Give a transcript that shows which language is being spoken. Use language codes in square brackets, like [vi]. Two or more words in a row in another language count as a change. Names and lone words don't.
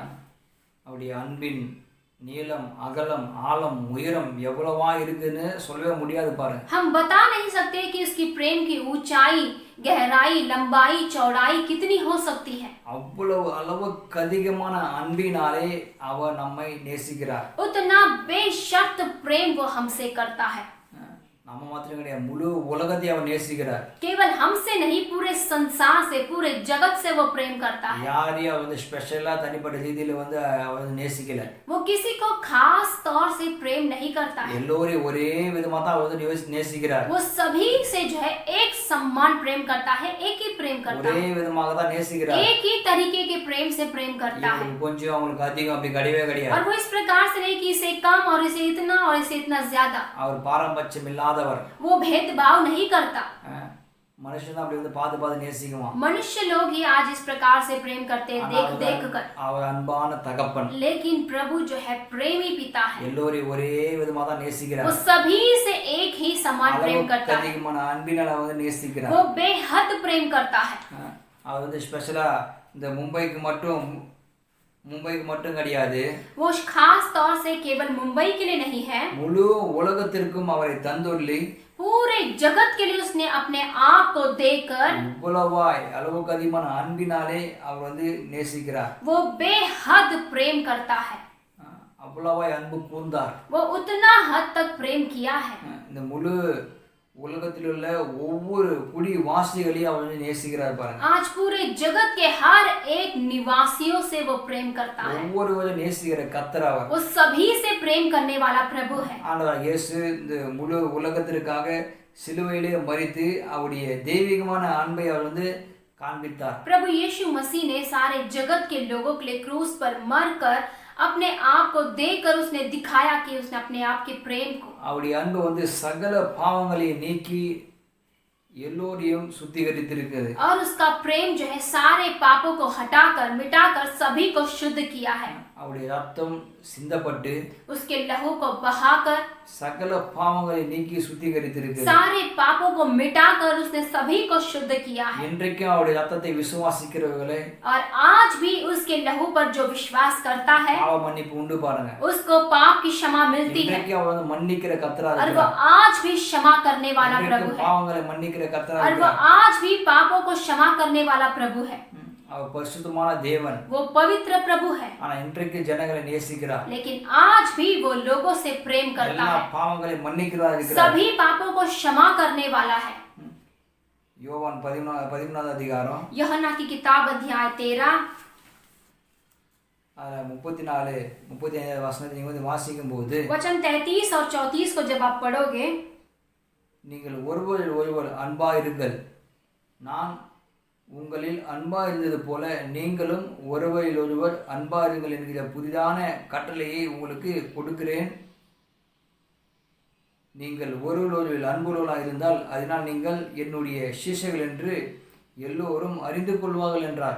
[ta] அவருடைய அன்பின் நீளம் அகலம் ஆழம் உயரம் எவ்வளவா இருக்குன்னு சொல்லவே முடியாது பாருங்க. [hi] हम बता नहीं सकते कि उसकी प्रेम की ऊंचाई, गहराई, लंबाई, चौड़ाई कितनी हो सकती है। [ta] அவ்வளவு அளவுக்கு அதிகமான அன்பினாலே அவர் நம்மை நேசிக்கிறார். [hi] उतना बेशर्त प्रेम वो हमसे करता है। [ta] நம்ம மாத்திரம் கிடையாது, முழு உலகத்தை அவர் நேசிக்கிறார். [hi] केवल हमसे नहीं, पूरे संसार से, पूरे जगत से वो प्रेम करता है। [ta] யாரையும் அவர் வந்து ஸ்பெஷலா தனிப்பட்ட ரீதியில வந்து அவர் நேசிக்கல. [hi] वो किसी को खास तौर से प्रेम नहीं करता है। [ta] எல்லோரையும் ஒரே விதமா தான் அவர் வந்து நேசிக்கிறார். [hi] वो सभी से जो है एक समान प्रेम करता है, एक ही प्रेम करता [ta] ஒரே [hi] है, [ta] விதமாக தான் நேசிக்கிறார். [hi] एक ही तरीके के प्रेम से प्रेम करता है। [ta] கொஞ்சம் அவங்களுக்கு அதிகம் அப்படி கிடையவே கிடையாது. [hi] और वो इस प्रकार से नहीं कि इसे कम और इसे इतना और इसे इतना ज्यादा। [ta] அவர் பாரபட்சம் இல்லாதவர். [hi] वो भेदभाव नहीं करता। [ta] மனுஷன் தான் அப்படி வந்து பார்த்து நேசிக்குவான். [hi] मनुष्य लोग ही आज इस प्रकार से प्रेम करते हैं, देख देख कर। [ta] அவர் அன்பான தகப்பன். [hi] लेकिन प्रभु जो है प्रेमी पिता है। [ta] எல்லோரையும் ஒரே விதமா தான் நேசிக்கிறார். [hi] वो सभी से एक ही समान प्रेम करता है। [ta] அதிகமான அன்பினால வந்து நேசிக்கிறார். [hi] वो बेहद प्रेम करता है। [ta] அவர் வந்து ஸ்பெஷலா இந்த மும்பைக்கு மட்டும் கிடையாது. [hi] वो खास तौर से केवल मुंबई के लिए नहीं है, [ta] முழு உலகத்திற்கும் அவரை தந்துள்ளி [hi] पूरे जगत के लिए उसने अपने आप को देकर [ta] இவ்வளவாய் அளவுக்கு அதிகமான அன்பினாலே அவர் வந்து நேசிக்கிறார். [hi] वो बेहद प्रेम करता है। [ta] அவ்வளவாய் அன்பு கூர்ந்தார். [hi] वो उतना हद तक प्रेम किया है। [ta] இந்த முழு உலகத்தில் உள்ள ஒவ்வொரு குடி வாசிகளையும் அவர் வந்து நேசிக்கிறார் பாருங்க. [hi] आज पूरे जगत के हर एक निवासियों से वो प्रेम करता है। [ta] ஒவ்வொருவரும் நேசிக்கிற கர்த்தர் அவர். [hi] वो सभी से प्रेम करने वाला प्रभु है। [ta] ஆண்டவர் இயேசு இந்த முழு உலகத்திற்காக சிலுவையிலே மரித்து அவருடைய தெய்வீகமான அன்பை அவர் வந்து காண்பித்தார். [hi] प्रभु यीशु मसीह ने सारे जगत के लोगों के लिए क्रूस पर मरकर अपने आप को देकर उसने दिखाया कि उसने अपने आप के प्रेम को, [ta] அவருடைய அன்பு வந்து சகல பாவங்களை நீக்கி எல்லோரையும் சுத்திகரித்திருக்கிறது. [hi] और उसका प्रेम जो है सारे पापों को हटाकर मिटाकर सभी को शुद्ध किया है। [ta] அவருடைய ரத்தம் சிந்தப்பட்டு [hi] उसके लहू को बहाकर [ta] சகல பாவங்களை நீக்கி சுத்திகரித்திருக்கிறது. [hi] सारे पापों को मिटाकर उसने सभी को शुद्ध किया है। [ta] இன்றைக்கும் அவருடைய ரத்தத்தை விசுவாசிக்கிறவர்களே [hi] और आज भी उसके लहू पर जो विश्वास करता है [ta] பாவ மன்னிப்பு உண்டு பாருங்க. [hi] उसको पाप की क्षमा मिलती है। [ta] இன்றைக்கும் அவர் வந்து மன்னிக்கிற கர்த்தரா [hi] और वो [ta] இருக்கிறார். [hi] आज भी क्षमा करने वाला प्रभु है। [ta] பாவங்களை மன்னிக்கிற கர்த்தரா [hi] और वो [ta] இருக்கிறார். [hi] आज भी पापों को क्षमा करने वाला प्रभु है। [ta] அவர் பரிசுத்தமான தேவன். [hi] वो पवित्र प्रभु है। [ta] ஆனா இன்றைக்கு ஜனங்களை நேசிக்கிறார். [hi] लेकिन आज भी वो लोगों से प्रेम करता [ta] எல்லா [hi] है, [ta] பாவங்களை மன்னிக்கிறதா இருக்கிறார். [hi] सभी पापों को क्षमा करने वाला है। [ta] யோவான் 13வது அதிகாரம் [hi] यूहन्ना की किताब अध्याय 13 [ta] அதுல 34 35 வசனத்தை நீங்க வந்து வாசிக்கும் போது [hi] वचन 33 और 34 को जब आप पढ़ोगे, [ta] நீங்கள் ஒருவரில் ஒருவர் அன்பாயிருங்கள், நான் உங்களில் அன்பாயிருந்தது போல நீங்களும் ஒருவரில் ஒருவர் அன்பாயிருங்கள் என்கிற புதிதான கட்டளையை உங்களுக்கு கொடுக்கிறேன். நீங்கள் ஒருவரில் அன்புள்ளவர்களாக இருந்தால் அதனால் நீங்கள் என்னுடைய சீஷர்கள் என்று எல்லோரும் அறிந்து கொள்வார்கள் என்றார்.